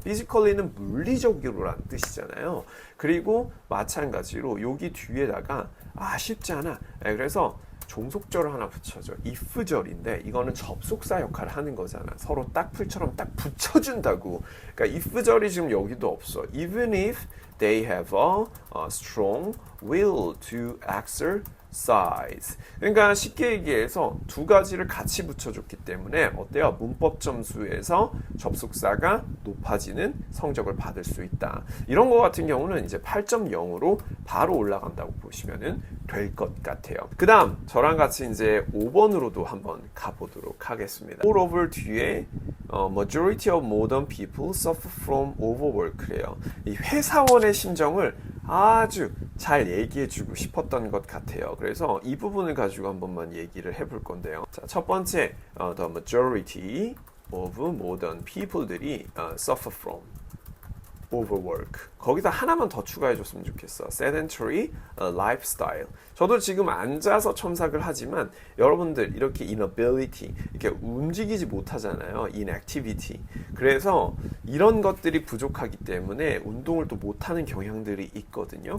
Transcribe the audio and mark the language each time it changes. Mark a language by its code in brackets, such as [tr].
[ko] physically는 물리적으로라는 뜻이잖아요. 그리고 마찬가지로 여기 뒤에다가 쉽지 않아. 그래서 종속절을 하나 붙여줘. if절인데 이거는 접속사 역할을 하는 거잖아. 서로 딱풀처럼 딱 붙여준다고. 그러니까 if절이 지금 여기도 없어. [en] Even if they have a strong will to exercise. [ko] 그러니까 쉽게 얘기해서 두 가지를 같이 붙여줬기 때문에 어때요? 문법 점수에서 접속사가 높아지는 성적을 받을 수 있다. 이런 거 같은 경우는 이제 8.0으로 바로 올라간다고 보시면 될 것 같아요. 그 다음 저랑 같이 이제 5번으로도 한번 가보도록 하겠습니다. [en] Moreover 뒤에 majority of modern people suffer from overwork래요. [ko] 이 회사원의 심정을 아주 잘 얘기해주고 싶었던 것 같아요. 그래서 이 부분을 가지고 한 번만 얘기를 해볼 건데요. 자, 첫 번째, [en] the majority of modern people들이 suffer from overwork. [ko] 거기다 하나만 더 추가해줬으면 좋겠어. [en] sedentary lifestyle. [ko] 저도 지금 앉아서 첨삭을 하지만 여러분들 이렇게 inability, 이렇게 움직이지 못하잖아요. [en] inactivity. [ko] 그래서 이런 것들이 부족하기 때문에 운동을 또 못하는 경향들이 있거든요.